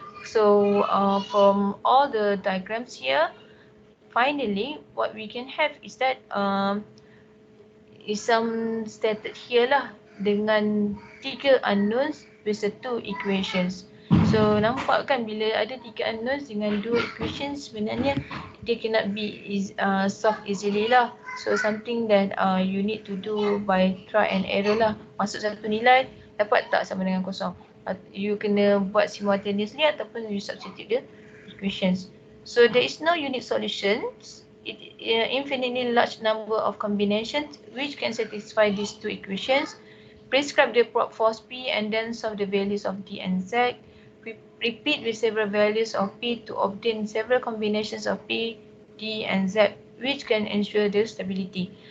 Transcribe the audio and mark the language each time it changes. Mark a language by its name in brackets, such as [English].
[English] So from all the diagrams here, finally what we can have is that is some stated here lah dengan 3 unknowns with the 2 equations. [Malay] So nampak kan bila ada 3 unknowns dengan 2 equations, sebenarnya dia [English] cannot be solved easily [Malay] lah. [English] So something that you need to do by try and error lah. [Malay] Masuk satu nilai, dapat tak sama dengan kosong. [English] You [Malay] kena buat [English] simultaneously ataupun you substitute the equations. So there is no unique solutions. Infinitely large number of combinations which can satisfy these 2 equations. Prescribe the force P and then solve the values of D and Z. Repeat with several values of P to obtain several combinations of P, D and Z which can ensure the stability.